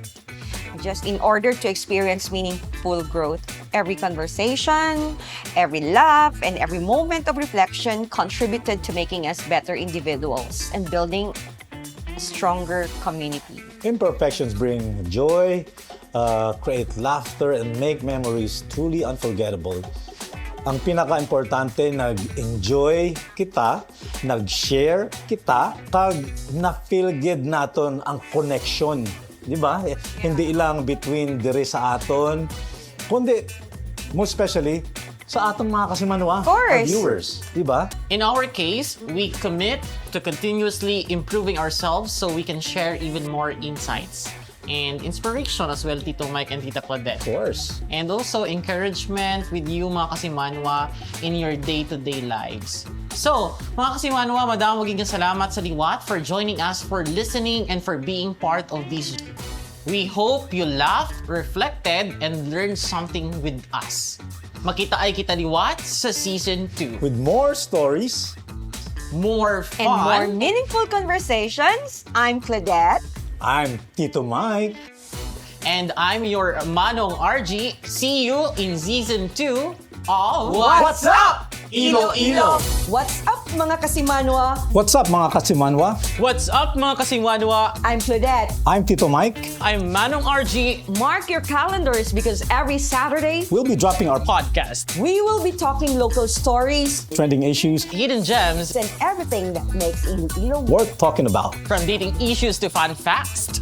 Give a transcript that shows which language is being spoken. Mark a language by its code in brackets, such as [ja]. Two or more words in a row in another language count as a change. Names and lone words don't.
[en] Just in order to experience meaningful growth, every conversation, every laugh, and every moment of reflection contributed to making us better individuals and building a stronger community. Imperfections bring joy, create laughter, and make memories truly unforgettable. [hil] Ang pinaka-importante, nag-enjoy kita, nag-share kita, kag na-feel good naton ang connection. Di ba? Hindi lang between diri sa aton, kundi, [en] most especially, [hil] sa atong mga kasimanwa, [en] course. viewers. Di ba? In our case, we commit to continuously improving ourselves so we can share even more insights and inspiration as well, Tito Mike and Tita Claudette. Of course. And also encouragement with you, [hil] mga kasimanwa, [en] in your day-to-day lives. So, [hil] mga kasimanwa, madaming magiging salamat sa liwat [en] for joining us, for listening, and for being part of this. We hope you laughed, reflected, and learned something with us. [hil] Makita ay kita liwat sa Season 2. [en] With more stories, More And more fun, meaningful conversations, I'm Claudette. I'm Tito Mike. and I'm your Manong RG. See you in Season 2 of What's Up, Iloilo? What's up, [hil] mga Kasimanwa? [en] What's up, [hil] mga kasimanwa? [en] What's up, [hil] mga kasimanwa? [en] I'm Claudette. I'm Tito Mike. I'm Manong RG. Mark your calendars because every Saturday, We'll be dropping our Podcast. we will be talking local stories trending issues Hidden gems, and everything that makes Iloilo worth talking about. from dating issues to fun facts,